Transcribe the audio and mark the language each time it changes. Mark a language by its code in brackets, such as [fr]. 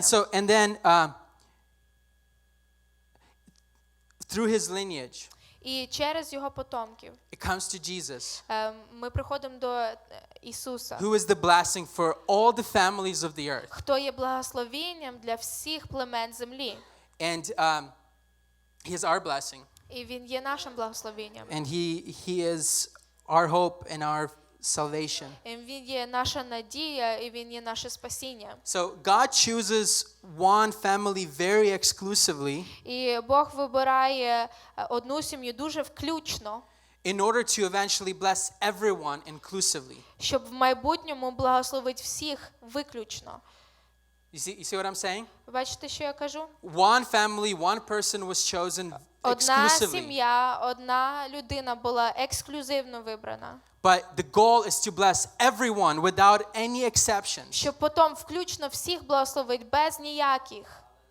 [en] And then through his lineage, [uk] і через його потомків [en] it comes to Jesus, [uk] ми приходимо до Ісуса, [en] who is the blessing for all the families of the earth. [uk] хто є благословенням для всіх племен землі. [en] And he is our blessing. [uk] І він є нашим благословенням. [en] And he is our hope and our salvation. [uk] І він є наша надія, і він є наше спасіння. [en] So God chooses one family very exclusively. [uk] І Бог вибирає одну сім'ю дуже включно, [en] in order to eventually bless everyone inclusively. [uk] щоб в майбутньому благословити всіх виключно. [en] You see what I'm saying? [uk] Ви бачите, що я кажу? [en] One family, one person was chosen [uk] Одна [en] exclusively. [uk] сім'я, одна людина була ексклюзивно вибрана. [en] But the goal is to bless everyone without any exceptions. [uk] Щоб потім включно всіх благословити без ніяких.